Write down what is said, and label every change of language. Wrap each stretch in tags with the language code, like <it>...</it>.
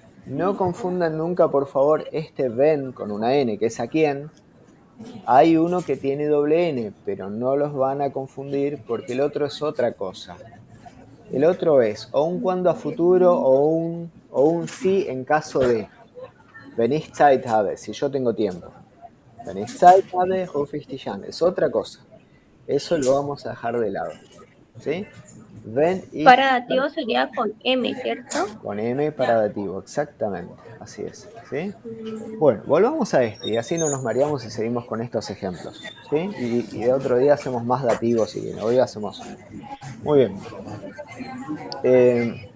<es>No confundan nunca, por favor, este ven con una N, que es a quién. Hay uno que tiene doble N, pero no los van a confundir porque el otro es otra cosa. El otro es o un cuando a futuro o un sí en caso de.</es> <de>Wenn ich Zeit habe,</de> <es>si yo tengo tiempo.</es> <de>Wenn ich Zeit habe, rufe ich dich an.</de> <es>Es otra cosa. Eso lo vamos a dejar de lado. ¿Sí? Para dativo sería con M, ¿cierto? Con M para dativo, exactamente. Así es. ¿Sí? Bueno, volvamos a este y así no nos mareamos y seguimos con estos ejemplos. ¿Sí? Y de otro día hacemos más dativos y hoy hacemos... Muy bien.</es>